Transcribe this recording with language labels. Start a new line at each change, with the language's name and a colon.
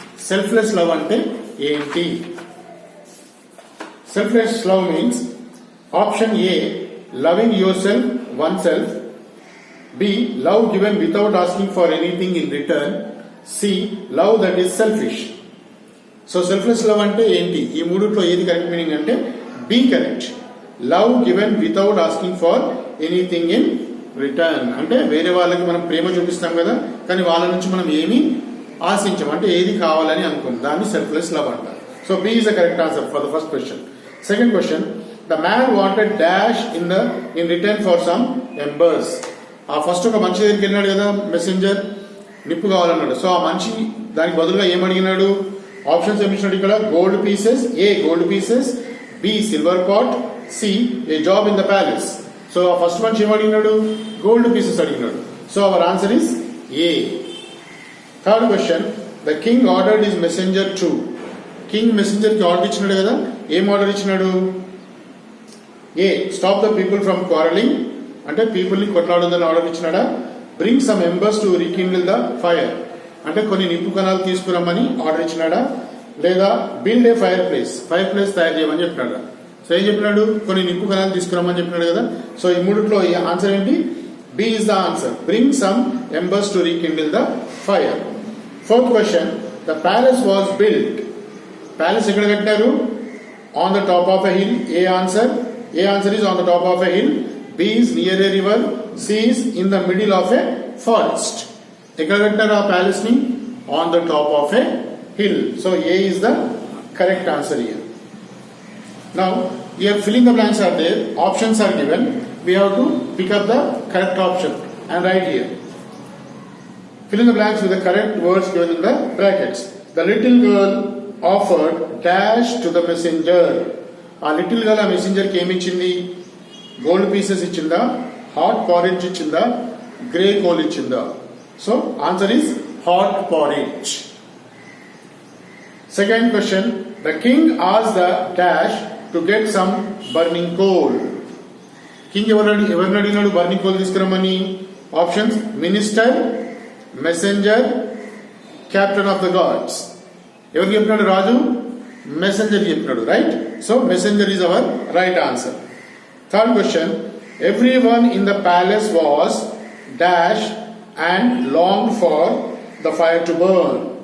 English: Selfless love
Telugu: ante enti?
English: Selfless love means option A, loving yourself, oneself. B, love given without asking for anything in return. C, love that is selfish. So selfless love
Telugu: ante enti? ఈ మూడిట్లో ఏది correct meaning అంటే B correct.
English: Love given without asking for anything in return
Telugu: అంటే వేరే వాళ్ళకి మనం ప్రేమ చూపిస్తాం కదా, కానీ వాళ్ళ నుంచి మనం ఏమీ ఆశించం, అంటే ఏది కావాలని అనుకోం, దాన్ని సెల్ఫ్లెస్ లవ్ అంటారు.
English: So B is the correct answer for the first question. Second question, the man wanted dash in return for some embers.
Telugu: ఆ ఫస్ట్ ఒక మనిషి దగ్గరికి వెళ్ళినాడు కదా మెసెంజర్, నిప్పు కావాలన్నాడు. సో ఆ మనిషి దానికి బదులుగా ఏమడిగినాడు, ఆప్షన్స్ ఏమిచ్చినాడు ఇక్కడ, gold pieces,
English: A gold pieces, B silver pot, C a job in the palace.
Telugu: So first మనిషి ఏమడిగినాడు, గోల్డ్ పీసెస్ అడిగినాడు.
English: So our answer is A. Third question, the king ordered his messenger to.
Telugu: King messenger కి order ఇచ్చినాడు కదా, ఏం order ఇచ్చినాడు? ఏ.
English: stop the people from quarrelling,
Telugu: అంటే people ని కొట్లాడొద్దని order ఇచ్చినాడా?
English: bring some members to rekindle the fire,
Telugu: అంటే కొన్ని నిప్పు కణాలు తీసుకురమ్మని ఆర్డర్ ఇచ్చినాడా? లేదా
English: build a fireplace
Telugu: తయారు చేయమని చెప్పినాడా? సో ఏం చెప్పినాడు? కొన్ని నిప్పు కణాలు తీసుకురమ్మని చెప్పినాడు కదా. సో ఈ మూడిట్లో ఆన్సర్ ఏంటి?
English: B is the answer. Bring some embers to rekindle the fire. Fourth question, the palace was built.
Telugu: Palace ఎక్కడ కట్టారు?
English: On the top of a hill. A answer is on the top of a hill. B is near a river. C is in the middle of a forest.
Telugu: ఎక్కడ కట్టారు ఆ palace ని?
English: On the top of a hill. So A is the correct answer here. Now here filling the blanks are there, options are given. We have to pick up the correct option and write here. Fill in the blanks with the correct words given in the brackets. The little girl offered dash to the messenger.
Telugu: ఆ little girl ఆ messenger కి ఏమి ఇచ్చింది? Gold pieces ఇచ్చిందా, hot porridge ఇచ్చిందా, grey coal ఇచ్చిందా?
English: So answer is hot porridge. Second question, the king asked the dash to get some burning coal.
Telugu: King ఎవరిని అడిగినాడు బర్నింగ్ కోల్ తీసుకురమ్మని? Options
English: Minister, messenger, captain of the guards.
Telugu: ఎవరికి చెప్పినాడు? రాజు messenger చెప్పినాడు,
English: Right? So messenger is our right answer. Third question, every one in the palace was dash and long for the fire to burn.